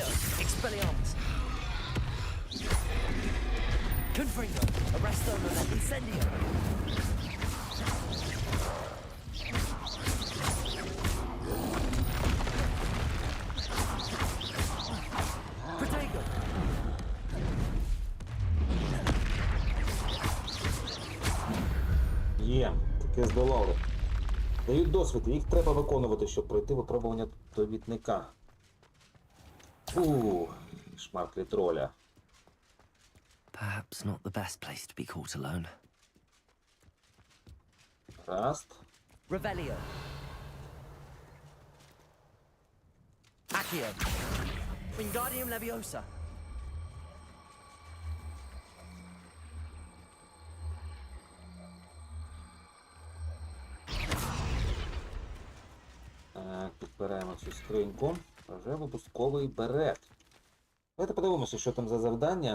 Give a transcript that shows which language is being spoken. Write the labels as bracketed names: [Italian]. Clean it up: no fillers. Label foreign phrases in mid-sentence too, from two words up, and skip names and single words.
[Latin] Expelliarmus. Confringo. Arresto momentum. Incendio. Protego. [Ukrainian] Є, таке здолали. Дають досвід, їх треба виконувати, щоб пройти випробування довідника. Шмарклі троля. [English] Perhaps not the best place to be caught alone. [Ukrainian] Раст. [Latin] Revelio. Accio. Wingardium Leviosa. [Ukrainian] Так, підбираємо цю скриньку. Вже випусковий берет. Давайте подивимося, що там за завдання.